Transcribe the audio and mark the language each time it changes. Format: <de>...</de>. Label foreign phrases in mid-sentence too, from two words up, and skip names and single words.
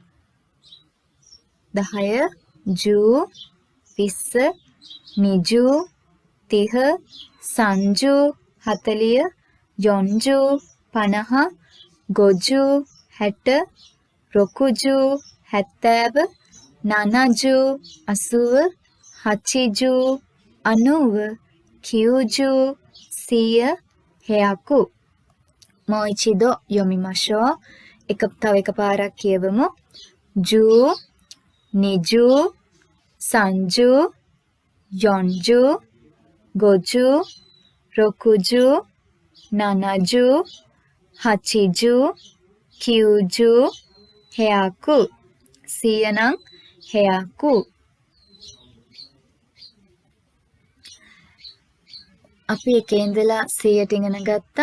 <ja>10 十 20 二十 30 三十 40 四十 50 五十 60 六十 70 七十 80 八十 90 九十 100 100 もう一度 読みましょう.</ja> <si>තව එකපාරක් කියවමු.</si> <ja>十 二十 三十 四十 五十 六十 七十 八十 九十 100 100</ja> <si>නම් 100 අපි එකේ ඉඳලා 100ට ඉගෙන ගත්තා.</si>